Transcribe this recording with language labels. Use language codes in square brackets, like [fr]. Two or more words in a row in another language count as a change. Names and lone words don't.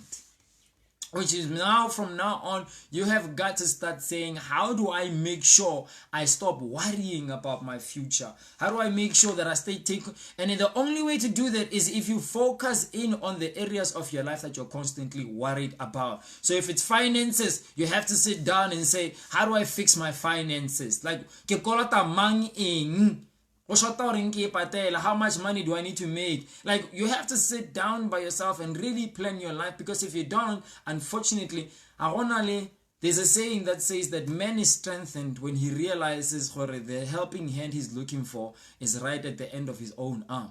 [en] Which is now, from now on, you have got to start saying, how do I make sure I stop worrying about my future? How do I make sure that I stay taking? And the only way to do that is if you focus in on the areas of your life that you're constantly worried about. So if it's finances, you have to sit down and say, how do I fix my finances? Like, [nso] ke kolota mang eng? [en] How much money do I need to make? Like, you have to sit down by yourself and really plan your life, because if you don't, unfortunately, there's a saying that says that man is strengthened when he realizes the helping hand he's looking for is right at the end of his own arm.